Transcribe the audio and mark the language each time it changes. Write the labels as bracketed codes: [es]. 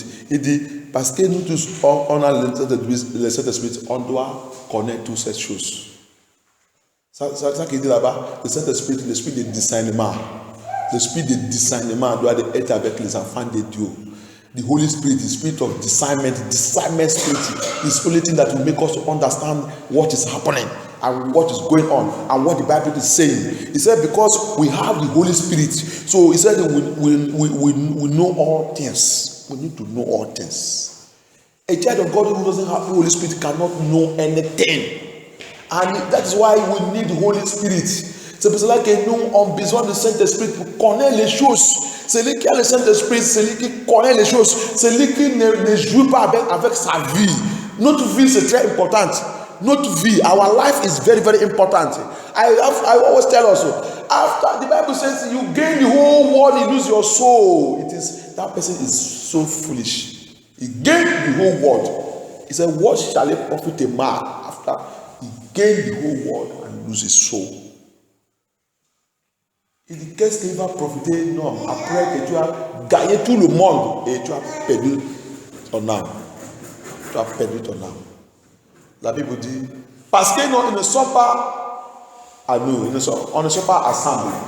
[fr] Il dit, parce que nous tous, on a le Saint-Esprit, on doit connaître toutes ces choses. C'est ça qu'il dit là-bas. Le Saint-Esprit, l'esprit de discernement. L'esprit de discernement doit être avec les enfants de Dieu. [en] The Holy Spirit, the spirit of discernment spirit is the only thing that will make us to understand what is happening and what is going on and what the Bible is saying. He said because we have the Holy Spirit, so he said we know all things. We need to know all things. A child of God who doesn't have the Holy Spirit cannot know anything. And that is why we need the Holy Spirit. [fr] C'est pour cela que nous avons besoin du Saint-Esprit pour connaître les choses. Celui qui a le Saint-Esprit, celui qui connaît les choses, celui qui ne joue pas avec sa vie. Notre vie, c'est très important. Notre vie, [en] our life is very, very important. I always tell us, after the Bible says you gain the whole world, you lose your soul. That person is so foolish. He gained the whole world. He said, what shall it profit a man after he gained the whole world and lose his soul? [fr] Il dit, qu'est-ce qu'il va profiter? Non, après que tu as gagné tout le monde et tu as perdu ton âme. Tu as perdu ton âme. La Bible dit, parce qu'ils ne sont pas à nous, on ne sont pas ensemble.